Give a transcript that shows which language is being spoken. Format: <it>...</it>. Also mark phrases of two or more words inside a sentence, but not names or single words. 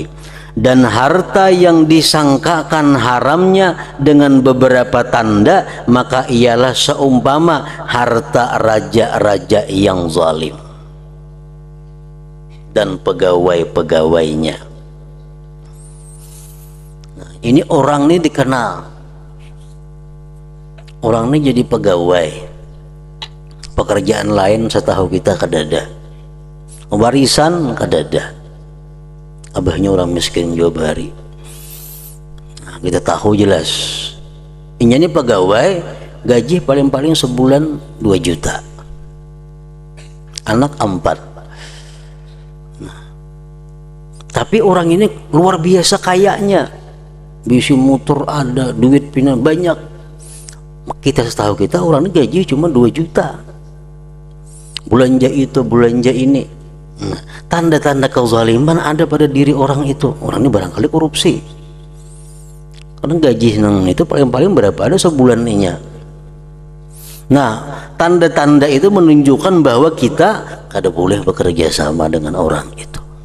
<id>Dan harta yang disangkakan haramnya dengan beberapa tanda, maka ialah seumpama harta raja-raja yang zalim dan pegawai-pegawainya.</id> <bjn>Nah, ini orang ini dikenal, orang ini jadi pegawai, pekerjaan lain setahu kita kadada, warisan kadada, abahnya orang miskin jauh hari.</bjn> <id>Nah, kita tahu jelas ini pegawai gaji paling-paling sebulan 2 juta, anak 4.</id> <bjn>Nah, tapi orang ini luar biasa kayanya, bisi motor ada, duit pina banyak.</bjn> <id>Kita setahu kita orang ini gaji cuma 2 juta, belanja itu belanja ini. Nah, tanda-tanda kezaliman ada pada diri orang itu.</id> <bjn>Orang ini barangkali korupsi, karena gaji nang itu paling-paling berapa ada sebulan inya.</bjn> <id>Nah, tanda-tanda itu menunjukkan bahwa kita kada boleh bekerja sama dengan orang itu.</id>